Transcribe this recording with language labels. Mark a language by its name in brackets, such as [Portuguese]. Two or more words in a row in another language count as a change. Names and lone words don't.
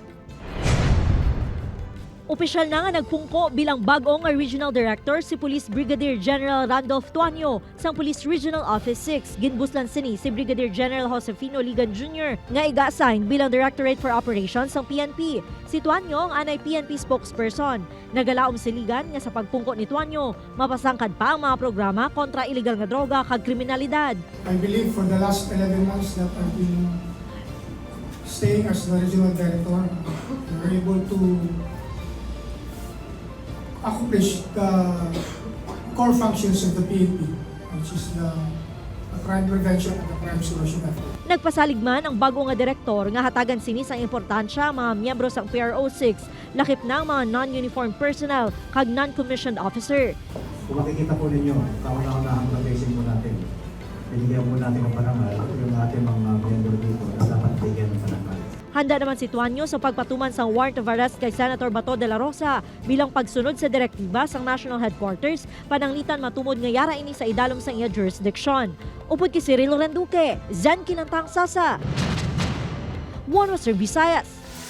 [Hiligaynon] Opisyal na nga nagpungko bilang bagong [English] Regional Director [Hiligaynon] si Police Brigadier General Randolph Tuanyo sa Police Regional Office 6. Ginbuslan sini si Brigadier General Josefino Ligan Jr. nga iga-assign bilang [English] Directorate for Operations [Hiligaynon] ng PNP. Si Tuanyo ang anay PNP spokesperson. Nagalaom si Ligan nga sa pagpungko ni Tuanyo, mapasangkad pa ang mga programa kontra illegal nga droga kag kriminalidad. [English] I believe for the last 11 months that I've been staying as the Regional Director, we were able to accomplish the core functions of the PNP, which is the crime prevention and the crime solution effort. [Hiligaynon] Nagpasalig man ang bago nga direktor nga hatagan sini sa importansya mga miyembro sa PRO6, lakip na ang mga [English] non-uniformed personnel [Hiligaynon] kag [English] non-commissioned officer. [Filipino] Kung makikita po ninyo, kauna-unahang na-facing po natin, binigyan po natin ng parangal yung ating mga miyembro dito na dapat bigyan ng parangal. [Hiligaynon] Handa naman si Tuanyo sa pagpatuman sa [English] warrant of arrest [Hiligaynon] kay Senator Bato de la Rosa bilang pagsunod sa direktiba sa National Headquarters pananglitan matumod nga yara ini sa idalom sa iya jurisdiction. Upod kay Cyril Renduque, Zen Kilantang Sasa, One Western Visayas.